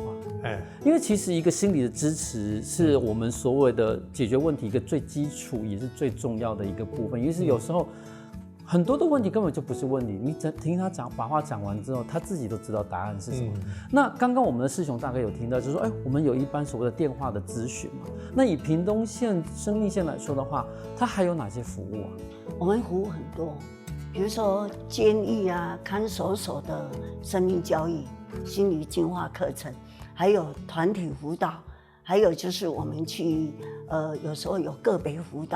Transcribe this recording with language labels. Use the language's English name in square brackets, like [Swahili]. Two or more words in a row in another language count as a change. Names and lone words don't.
[Chinese] 因為其實一個心理的支持是我們所謂的解決問題一個最基礎也是最重要的一個部分。因為有時候很多的問題根本就不是問題，你聽他講，把話講完之後，他自己都知道答案是什麼。那剛剛我們的師兄大概有聽到，就是說，我們有一般所謂的電話的諮詢嘛。那以屏東縣生命線來說的話，它還有哪些服務啊？我們服務很多， 比如说监狱啊、看守所的生命教育、心理净化课程，还有团体辅导，还有就是我们去有时候有个别辅导。